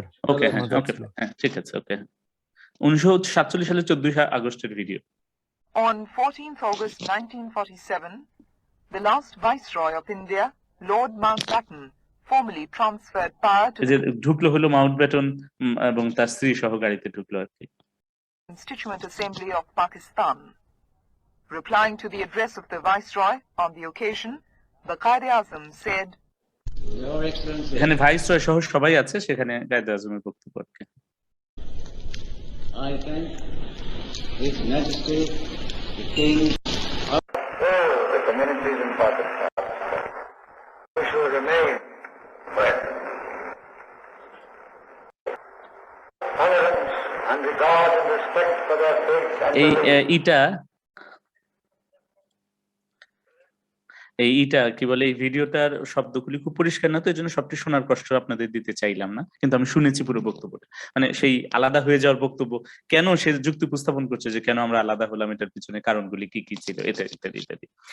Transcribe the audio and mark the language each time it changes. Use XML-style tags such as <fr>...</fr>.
<bn>ওকে হ্যাঁ, ওকে হ্যাঁ ঠিক আছে, ওকে। 1947 সালের 14 আগস্টের video.</bn> <en>On 14th August 1947, The last Viceroy of India, Lord Mountbatten, formally transferred power to</en> <bn>এই যে</bn> <en>the</en> <bn>ঢুকলো হলো মাউন্টব্যাটন এবং তার স্ত্রী সহ গাড়িতে ঢুকলো আর কি।</bn> <en>Constituent Assembly of Pakistan. Replying to the address of the Viceroy on the occasion, the Quaid-e-Azam said, Your Excellency,</en> <bn>এখানে ভাইসরয় সহ সবাই আছে, সেখানে কায়েদ আজমের বক্তব্য আর কি।</bn> <en>I thank His Majesty the King all the communities in Pakistan. We shall remain friends. Tolerance and regard and respect for their faiths and</en> <bn>এই</bn> <en>beliefs.</en> <bn>এইটা কি বলে, এই ভিডিওটার শব্দগুলি খুব পরিষ্কার না, তো এই জন্য সবটি শোনার কষ্ট আপনাদের দিতে চাইলাম না, কিন্তু আমি শুনেছি পুরো বক্তব্যটা। মানে সেই আলাদা হয়ে যাওয়ার বক্তব্য, কেন সে যুক্তি উপস্থাপন করছে যে কেন আমরা আলাদা হলাম, এটার পিছনে কারণগুলি কি কি ছিল, এটা ইত্যাদি ইত্যাদি।</bn>